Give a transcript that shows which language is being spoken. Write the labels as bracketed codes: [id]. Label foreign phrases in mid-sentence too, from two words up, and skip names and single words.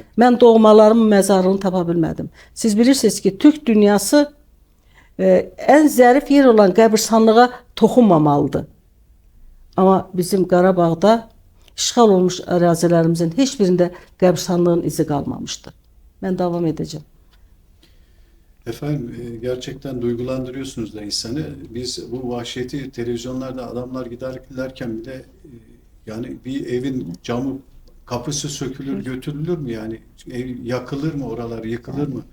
[az] Mən doğmalarımın məzarını tapa bilmədim. Siz bilirsiniz ki, Türk dünyası ən zərif yer olan qəbirstanlığa toxunmamalıdır. Amma bizim Qarabağda işğal olmuş ərazilərimizin heç birində qəbirstanlığın izi qalmamışdı. [tr] Ben devam edeceğim. Efendim gerçekten duygulandırıyorsunuz da insanı. Biz bu vahşeti televizyonlarda adamlar giderlerken bir de yani bir evin camı kapısı sökülür götürülür mü yani ev yakılır mı oralar yıkılır mı?